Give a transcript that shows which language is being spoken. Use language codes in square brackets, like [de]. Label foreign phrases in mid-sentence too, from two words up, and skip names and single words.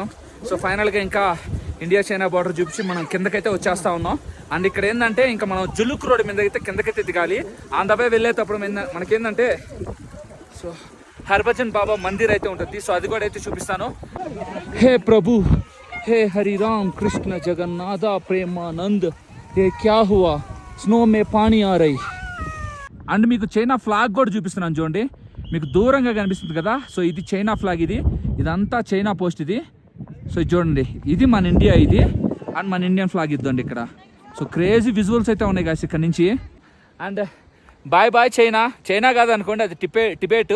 [te] సో ఫైనల్గా ఇంకా [en] India China border [te] చూపించి మనం కిందకైతే వచ్చేస్తా ఉన్నాం. అండ్ ఇక్కడ ఏంటంటే ఇంకా మనం జులుక్ రోడ్ మీద అయితే కిందకైతే దిగాలి. ఆంధ్రపై వెళ్ళేటప్పుడు మనకేంటంటే సో హర్భజన్ బాబా మందిర్ అయితే ఉంటుంది. సో అది కూడా అయితే చూపిస్తాను. [hi] हे प्रभु हे हरि राम कृष्ण जगन्नाथ प्रेमानंद ये क्या हुआ स्नो में पानी आ रही [te] అండ్ మీకు చైనా ఫ్లాగ్ కూడా చూపిస్తున్నాను చూడండి, మీకు దూరంగా కనిపిస్తుంది కదా. సో ఇది చైనా ఫ్లాగ్, ఇదంతా [en] China post [te] ఇది. సో ఇది చూడండి, ఇది మన ఇండియా ఇది, అండ్ మన [en] Indian flag [te] ఇద్దండి ఇక్కడ. సో [en] crazy visuals [te] అయితే ఉన్నాయి గాయస్ ఇక్కడ నుంచి. అండ్ [en] bye bye [te] చైనా. చైనా కాదనుకోండి, అది టిబెట్.